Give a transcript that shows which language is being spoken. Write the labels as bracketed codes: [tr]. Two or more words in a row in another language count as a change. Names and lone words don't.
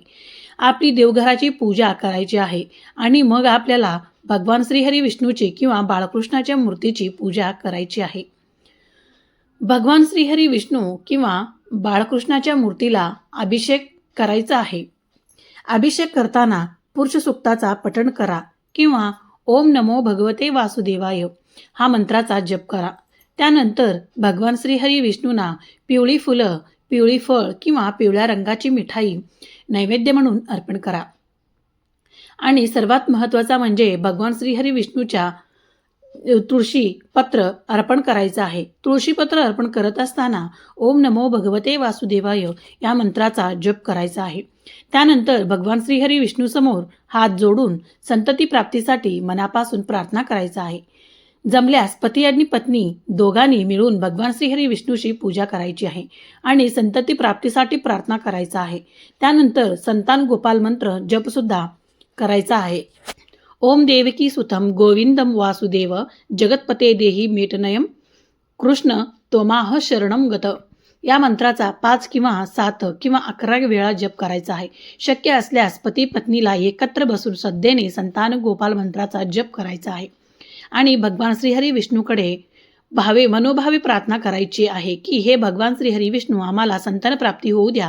[mr] आपली देवघराची पूजा करायची आहे आणि मग आपल्याला भगवान श्रीहरी विष्णूची किंवा बाळकृष्णाच्या मूर्तीची पूजा करायची आहे. भगवान श्रीहरी विष्णू किंवा बाळकृष्णाच्या मूर्तीला अभिषेक करायचा आहे. अभिषेक करताना पुरुष सूक्ताचा पठण करा किंवा [sa] ओम नमो भगवते वासुदेवाय [mr] हा मंत्राचा जप करा. त्यानंतर भगवान श्रीहरी विष्णूंना पिवळी फुलं, पिवळी फळ किंवा पिवळ्या रंगाची मिठाई नैवेद्य म्हणून अर्पण करा. आणि सर्वात महत्त्वाचा म्हणजे भगवान श्रीहरी विष्णूच्या तुळशी पत्र अर्पण करायचं आहे. तुळशी पत्र अर्पण करत असताना [sa] ओम नमो भगवते वासुदेवाय [mr] या मंत्राचा जप करायचा आहे. त्यानंतर भगवान श्रीहरी विष्णूसमोर हात जोडून संतती प्राप्तीसाठी मनापासून प्रार्थना करायचा आहे. जमल्यास पती आणि पत्नी दोघांनी मिळून भगवान श्रीहरी विष्णूची पूजा करायची आहे आणि संतती प्राप्तीसाठी प्रार्थना करायचा आहे. त्यानंतर संतान गोपाल मंत्र जपसुद्धा करायचा आहे. [sa] ओम देवकी सुतम गोविंदम वासुदेव जगतपते देही मेटनयम कृष्ण त्वमाह शरणम गत [mr] या मंत्राचा 5 किंवा 7 किंवा 11 वेळा जप करायचा आहे. शक्य असल्यास पती पत्नीला एकत्र बसून श्रद्धेने संतान गोपाल मंत्राचा जप करायचा आहे आणि भगवान श्रीहरी विष्णूकडे मनोभावे प्रार्थना करायची आहे की हे भगवान श्रीहरी विष्णू, आम्हाला संतान प्राप्ती होऊ द्या.